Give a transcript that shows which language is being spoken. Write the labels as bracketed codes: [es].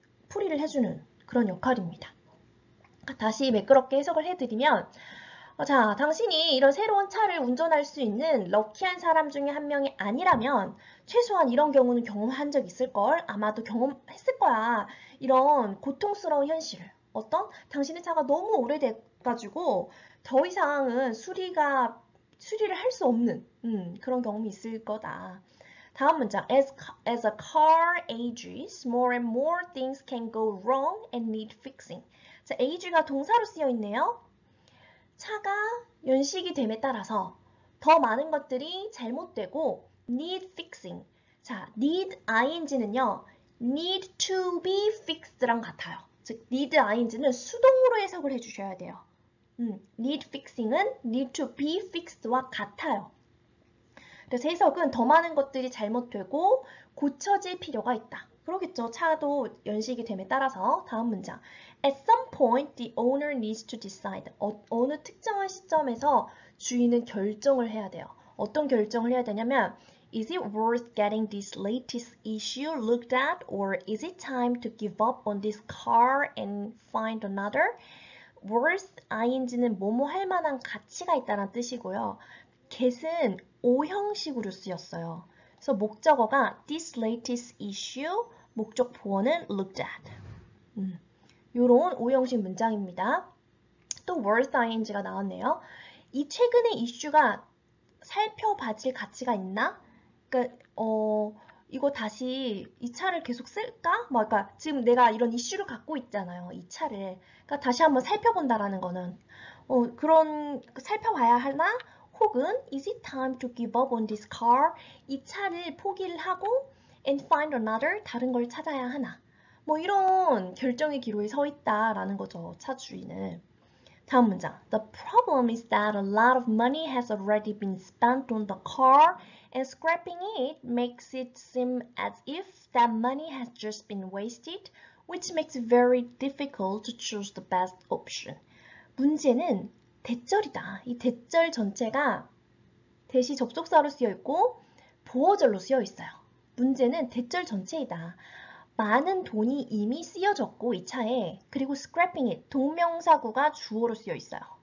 [ko] 풀이를 해주는 그런 역할입니다. 다시 매끄럽게 해석을 해드리면 자, 당신이 이런 새로운 차를 운전할 수 있는 럭키한 사람 중에 한 명이 아니라면 최소한 이런 경우는 경험한 적 있을걸? 아마도 경험했을 거야. 이런 고통스러운 현실을. 어떤? 당신의 차가 너무 오래돼가지고 더 이상은 수리를 할 수 없는 그런 경험이 있을 거다. 다음 문장. [en] As a car ages, more and more things can go wrong and need fixing. [ko] 자, age가 동사로 쓰여 있네요. 차가 연식이 됨에 따라서 더 많은 것들이 잘못되고 [en] need fixing. [ko] 자, need ing는요. [en] need to be fixed [ko] 랑 같아요. 즉, need ing는 수동으로 해석을 해주셔야 돼요. [en] need fixing은 need to be fixed [ko] 와 같아요. 그래서 해석은 더 많은 것들이 잘못되고 고쳐질 필요가 있다. 그러겠죠. 차도 연식이 됨에 따라서. 다음 문장. [en] At some point, the owner needs to decide. [ko] 어느 특정한 시점에서 주인은 결정을 해야 돼요. 어떤 결정을 해야 되냐면 [en] Is it worth getting this latest issue looked at or is it time to give up on this car and find another? [ko] worth ing는 뭐뭐 할 만한 가치가 있다는 뜻이고요. get은 오형식으로 쓰였어요. 그래서 목적어가 this latest issue, 목적 보어는 looked at. 요런 오형식 문장입니다. 또 worth ing가 나왔네요. 이 최근의 이슈가 살펴봐질 가치가 있나? 그러니까 이거 다시 이 차를 계속 쓸까? 그러니까 지금 내가 이런 이슈를 갖고 있잖아요. 이 차를. 그러니까 다시 한번 살펴본다라는 거는 그런 살펴봐야 하나? 혹은 [en] is it time to give up on this car? [ko] 이 차를 포기를 하고 [en] and find another? [ko] 다른 걸 찾아야 하나? 뭐 이런 결정의 기로에 서 있다라는 거죠. 차 주인은. 다음 문장. [en] The problem is that a lot of money has already been spent on the car and scrapping it makes it seem as if that money has just been wasted, which makes it very difficult to choose the best option. [ko] 문제는 대절이다. 이 대절 전체가 대시 접속사로 쓰여 있고 보어절로 쓰여 있어요. 문제는 대절 전체이다. 많은 돈이 이미 쓰여졌고 이 차에 그리고 [en] scrapping it [ko] 동명사구가 주어로 쓰여 있어요.